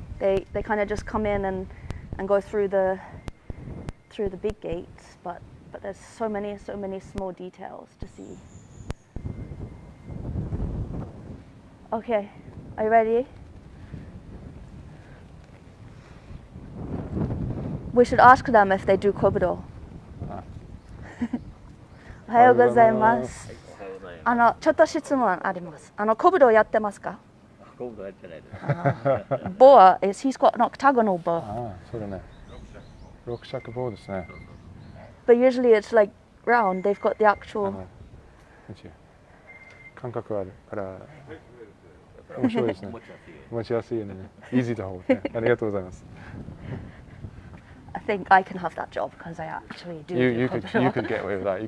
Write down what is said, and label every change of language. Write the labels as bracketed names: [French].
[English] They kind of just come in and go through the big gates, but there's so many small details to see. Okay, are you ready? We should ask them if they do kobudo. [Japanese] おはようございます。ちょっと質問あります。kobudo やってますか？コブドやってないです。 [English] bow is he's got an octagonal bow. [Japanese] そうだね。六尺棒ですね。 [English] But usually it's like round. They've got the actual. [Japanese] 感覚あるから面白いですね。持ちやすいよね。 [English] Easy to hold. [Japanese] ありがとうございます。 [English] I think I can have that job because I actually do. You could get away with that.